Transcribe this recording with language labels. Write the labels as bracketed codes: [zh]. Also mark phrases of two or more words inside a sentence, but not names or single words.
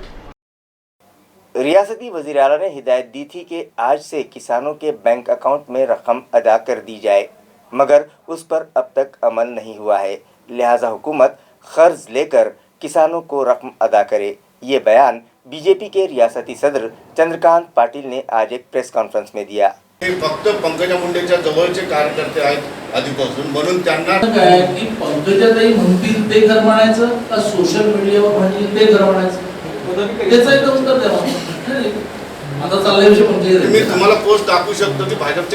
[ur] ریاستی وزیر اعلیٰ نے ہدایت دی تھی کہ آج سے کسانوں کے بینک اکاؤنٹ میں رقم ادا کر دی جائے، مگر اس پر اب تک عمل نہیں ہوا ہے، لہٰذا حکومت قرض لے کر کسانوں کو رقم ادا کرے۔ یہ بیان بی جے پی کے ریاستی صدر چندرکانت پاٹیل نے آج ایک پریس کانفرنس میں دیا۔ [mr] फक्त पंकजा मुंडेच्या जवळचे कार्यकर्ते आहेत आधीपासून, म्हणून त्यांना काय की पंकजाताई म्हणतील ते घर म्हणायचं का सोशल मीडियावर म्हणतील ते घर म्हणायचं, त्याचं एक उत्तर द्या। आता चाललाय विषय पंकजा, मी तुम्हाला पोस्ट दाखवू शकतो की भाजपचे